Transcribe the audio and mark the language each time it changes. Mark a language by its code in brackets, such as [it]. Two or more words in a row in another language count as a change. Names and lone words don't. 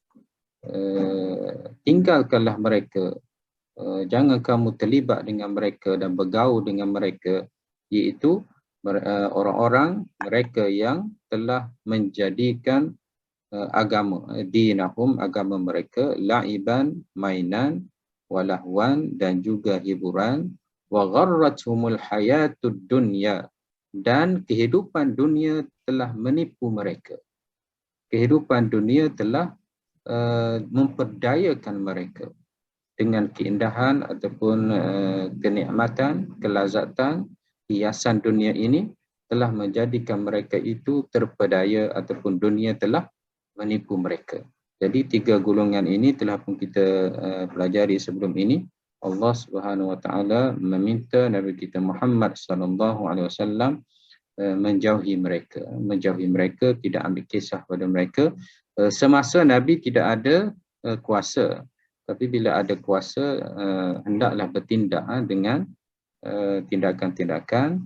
[ms] tinggalkanlah mereka, jangan kamu terlibat dengan mereka dan bergaul dengan mereka, iaitu orang-orang mereka yang telah menjadikan agama, dinahum, agama mereka, la'iban, mainan, walahwan, dan juga hiburan, [ar] وغرتهم الحياة الدنيا, [ms] dan kehidupan dunia telah menipu mereka. Kehidupan dunia telah memperdayakan mereka dengan keindahan ataupun kenikmatan, kelazatan, hiasan dunia ini telah menjadikan mereka itu terpedaya, ataupun dunia telah menipu mereka. Jadi tiga golongan ini telah pun kita pelajari sebelum ini. [ar] الله سبحانه وتعالى [ms] meminta Nabi kita Muhammad [ar] صلى الله عليه وسلم [ms] menjauhi mereka, tidak ambil kisah pada mereka. Semasa Nabi tidak ada kuasa, tapi bila ada kuasa hendaklah bertindak dengan tindakan-tindakan.